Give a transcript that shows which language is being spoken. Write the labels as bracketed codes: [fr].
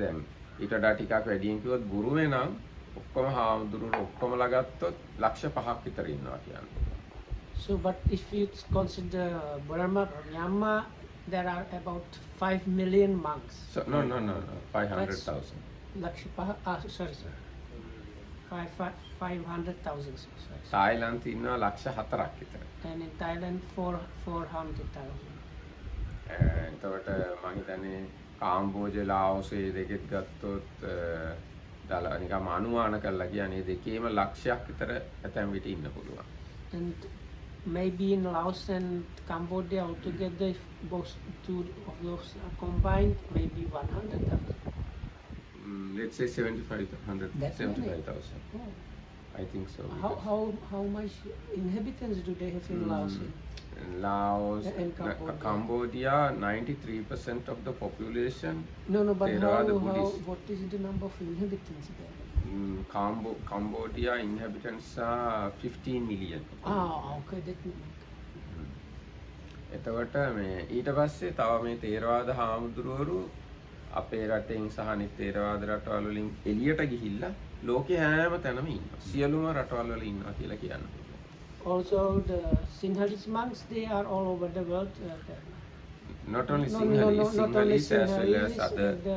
[si] දැන් ඊට වඩා ටිකක් වැඩියෙන් කිව්වොත් බුරුමේ නම් ඔක්කොම හාමුදුරුවෝ ඔක්කොමලා ගත්තොත් ලක්ෂ 5ක් විතර ඉන්නවා කියන්න පුළුවන්. [en] So but if you consider Burma, Myanmar, there are about 5 million monks. So no 500,000. Sorry. 500,000. Sorry. [si] තායිලන්තේ ඉන්නවා ලක්ෂ 4ක් විතර. [en] And in Thailand 400,000. [si] එතකොට මම හිතන්නේ කාම්බෝජ ලාओසේ දෙකෙත් ගත්තොත් දාලා නිකම් අනුමාන කරලා කියන්නේ දෙකේම ලක්ෂයක් විතර ඇතැම් විට ඉන්න පුළුවන්. [en] And maybe in Laos and Cambodia altogether, if both two of those are combined, maybe 100,000. Let's say 75,000. Oh. I think so. How much inhabitants do they have in Laos? Laos And Cambodia 93% of the population. No, but Theravada Buddhism. what is the number of inhabitants there? Cambodia inhabitants are 15 million. Okay, that [si] එතකොට මේ ඊට පස්සේ තව මේ තේරවාද හාමුදුරුවරු අපේ රටෙන් සහ අනිත් තේරවාද රටවල් වලින් එළියට ගිහිල්ලා ලෝකේ හැම තැනම ඉන්නවා. සියලුම රටවල් වල ඉන්නවා කියලා කියන්න පුළුවන්. [en] Also the Sinhalese monks, they are all over the world. Not only Sinhalese, Sinhalese as well as other